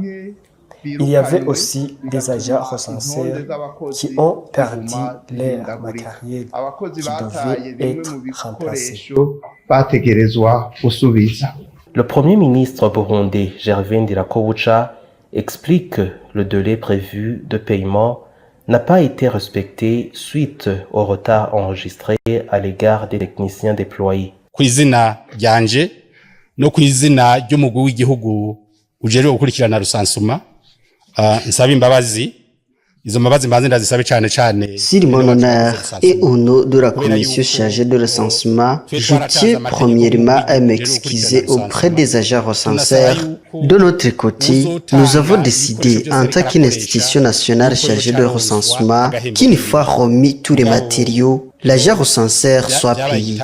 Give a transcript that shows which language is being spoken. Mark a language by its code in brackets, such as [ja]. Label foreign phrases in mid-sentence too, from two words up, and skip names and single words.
[fr] Il y avait aussi des agents recenseurs qui ont perdu leur matériel qui devait être remplacé. Le Premier ministre burundais Gervais Ndirakobucha explique que le délai prévu de paiement n'a pas été respecté suite au retard enregistré à l'égard des techniciens déployés. [rn] Kw'izina ryanje no kw'izina ry'umugwi w'igihugu ujejwe gukurikirana rusansuma nsaba imbabazi. [fr] Sur mon honneur et au nom de la commission chargée de recensement, je tiens premièrement à m'excuser auprès des agents recenseurs. De notre côté, nous avons décidé en tant qu'institution nationale chargée de recensement qu'une fois remis tous les matériaux, l'agent recenseur soit payé.